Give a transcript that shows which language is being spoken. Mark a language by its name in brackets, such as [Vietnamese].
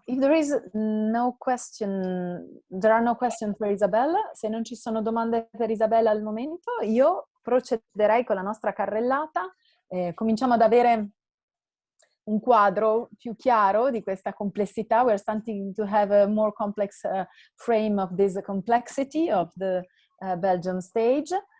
[English] If there is no question, there are no questions for Isabella. [Italian] Se non ci sono domande per Isabella al momento, io procederei con la nostra carrellata. Cominciamo ad avere un quadro più chiaro di questa complessità. [English] We're starting to have a more complex frame of this complexity of the Belgian stage.